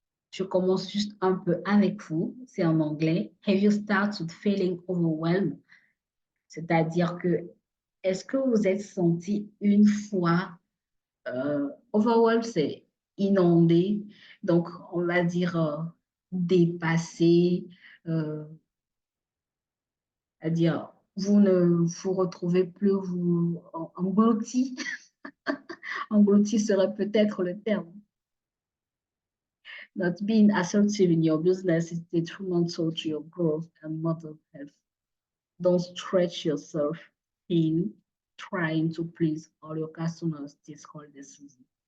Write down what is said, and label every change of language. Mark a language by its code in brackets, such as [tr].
[fr] Je commence juste un peu avec vous. C'est en anglais. [en] Have you started feeling overwhelmed? [fr] C'est-à-dire que est-ce que vous êtes senti une fois overwhelmed, c'est inondé. Donc, on va dire dépassé, euh, c'est-à-dire vous ne vous retrouvez plus vous englouti. Englouti serait peut-être le terme. [en] Not being assertive in your business is detrimental to your growth and mental health. Don't stretch yourself in trying to please all your customers this holiday season.